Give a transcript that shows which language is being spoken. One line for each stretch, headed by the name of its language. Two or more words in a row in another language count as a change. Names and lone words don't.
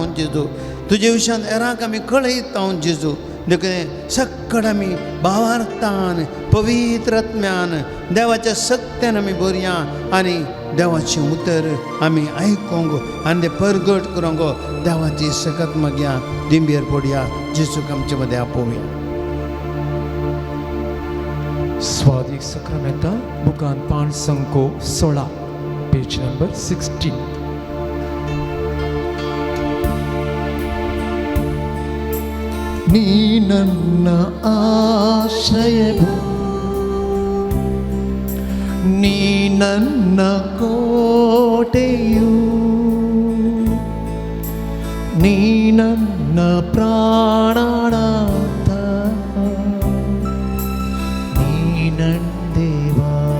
Konkani: जेजू तुजे विशयांत हेरांक आमी कळयता. जेजू देखून सक्कड आमी भावार्थान पवित्र आत्म्यान देवाच्या सत्यान आमी बरया आनी देवाचें उतर आमी आयकोंक आनी तें प्रगट करूंक देवाची सकत मागया. दिंबेर पडया. जेजूक आमचे मदें आपोवया. स्वादिक साक्रामेंता बुकान 516 पेज नंबर 16.
Kannada: ನೀ ನನ್ನ ಆಶ್ರಯವು ನೀ ನನ್ನ ಕೋಟೆಯು ನೀ ನನ್ನ ಪ್ರಾಣನಾಥ ನೀ ನನ್ನ ದೇವಾ